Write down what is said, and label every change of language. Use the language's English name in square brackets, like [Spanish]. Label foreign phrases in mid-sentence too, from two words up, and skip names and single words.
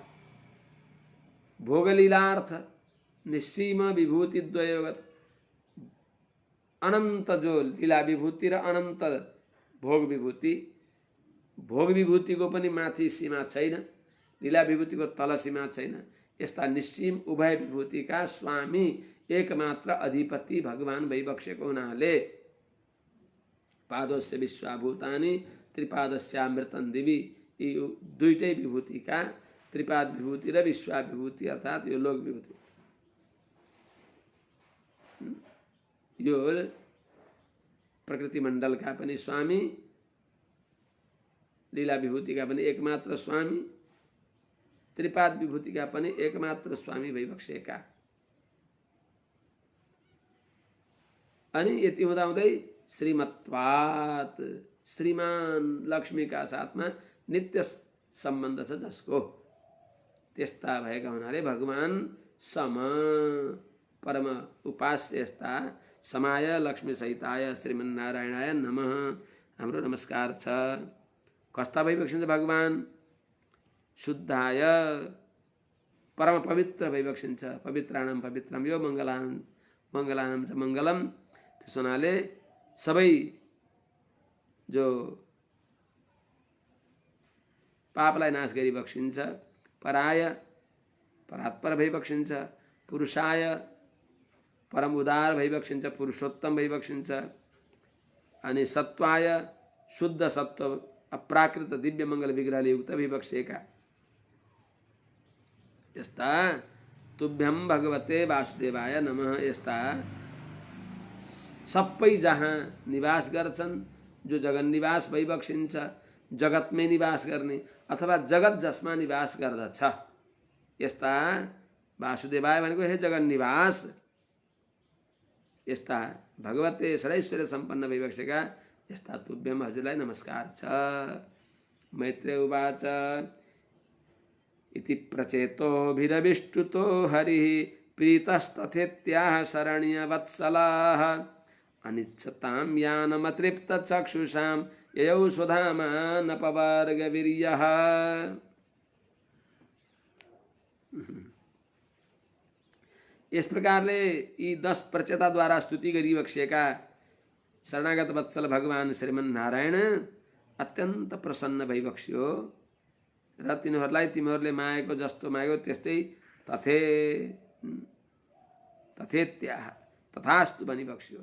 [Sanskrit] भोगलीलार्थ निस्सीम विभूति द्वयोगत, [Nepali] अनन्त जो लीला विभूति र अनन्त भोग विभूति, भोग विभूतिको पनि माथि सीमा छैन, लीला विभूतिको तल सीमा छैन। यस्ता निस्सीम उभय विभूतिका स्वामी एकमात्र अधिपति भगवान भइबक्सेको हुनाले [Sanskrit] पादोस्य विश्वाभूतानि त्रिपादस्यामृतं दिवि, [Nepali] यी दुईटै विभूतिका त्रिपाद विभूति र विश्वा विभूति अर्थात् यो लोक विभूति, यो प्रकृति मण्डलका पनि स्वामी, लीला विभूतिका पनि एकमात्र स्वामी, त्रिपाद विभूतिका पनि एकमात्र स्वामी भइबक्सेका। अनि यति हुँदाहुँदै श्रीमत्वात्, श्रीमान लक्ष्मीका साथमा नित्य सम्बन्ध छ जसको, त्यस्ता भएका हुनाले भगवान सम परम उपास्य यस्ता [Sanskrit] समाय लक्ष्मी सहिताय श्रीमन्नारायणाय नमः [Nepali] हाम्रो नमस्कार छ। कस्ता भइबक्सिन्छ भगवान? शुद्धाय परम पवित्र भइबक्सिन्छ। [Sanskrit] पवित्राणाम पवित्रम यो मङ्गलानाम च मङ्गलम। [Nepali] त्यस हुनाले सबै जो पापलाई नाश गरी बक्सिन्छ, पराय परात्पर भइबक्सिन्छ, पुरुषाय परम उदार भइबक्सिन्छ, पुरुषोत्तम भइबक्सिन्छ, अनि सत्वाय शुद्ध सत्व अप्राकृत दिव्य मङ्गल विग्रहले युक्त भइबक्सेका यस्ता [Sanskrit] तुभ्यम भगवते वासुदेवाय नमः, [Nepali] यस्ता सबै जहाँ निवास गर्छन्, जो जगन निवास भइबक्सिन्छ, जगतमै निवास गर्ने अथवा जगत जसमा निवास गर्दछ, यस्ता वासुदेवाय भनेको हे जगन निवास, यस्ता भगवते षडैश्वर्य सम्पन्न भइबक्सेका यस्ता तुभ्यम हजुरलाई नमस्कार छ। [Sanskrit] मैत्रेय उवाच इति प्रचेतोभिरविष्टुतो हरिः प्रीतस्तथेत्याह शरण्य वत्सलाः अनिच्छतां यानमतृप्त चक्षुषां ययौ सुधामानपवर्गवीर्यः। [Nepali] इस प्रकारले यी 10 प्रचेताद्वारा स्तुति गरिबक्सेका शरणागत वत्सल भगवान श्रीमन्नारायण अत्यन्त प्रसन्न भइबक्स्यो र तिनीहरूलाई तिमीहरूले मागेको जस्तो माग्यो त्यस्तै तथेत्याह तथास्तु भनिबक्स्यो।